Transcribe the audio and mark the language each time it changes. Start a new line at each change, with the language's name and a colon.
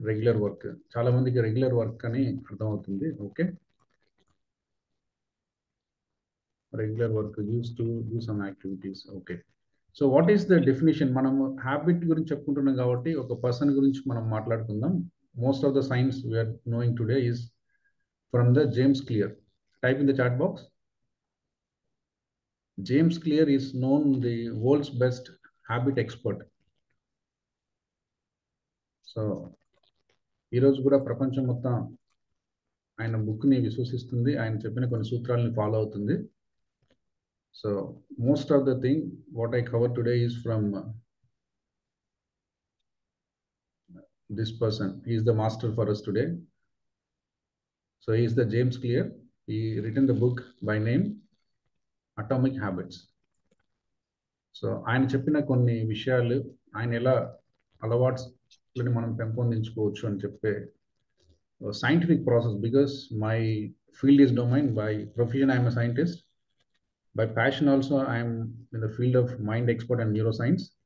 English: regular work,
Telugu: చాలా మందికి regular work అని అర్థమవుతుంది.
English: Okay, regular work use to do some activities. Okay, so what is the definition?
Telugu: మనము habit గురించి చెప్పుకుంటున్నాం కాబట్టి ఒక పర్సన్ గురించి మనం మాట్లాడుకుందాం.
English: Most of the science we are knowing today is from the James Clear. Type in the chat box. James Clear is known the world's best habit expert.
Telugu: So ఈరోజు కూడా ప్రపంచం మొత్తం ఆయన బుక్ని విశ్వసిస్తుంది, ఆయన చెప్పిన కొన్ని సూత్రాలని ఫాలో అవుతుంది.
English: So most of the thing what I cover today is from this person. He is the master for us today. So he is the James Clear. He written the book by name Atomic Habits.
Telugu: So ఆయన చెప్పిన కొన్ని విషయాలు, ఆయన ఎలా అలవాట్లని మనం పెంపొందించుకోవచ్చు అని చెప్పే scientific process.
English: Because my field is domain. By profession I'm a scientist, by passion also I'm in the field of mind expert and neuroscience.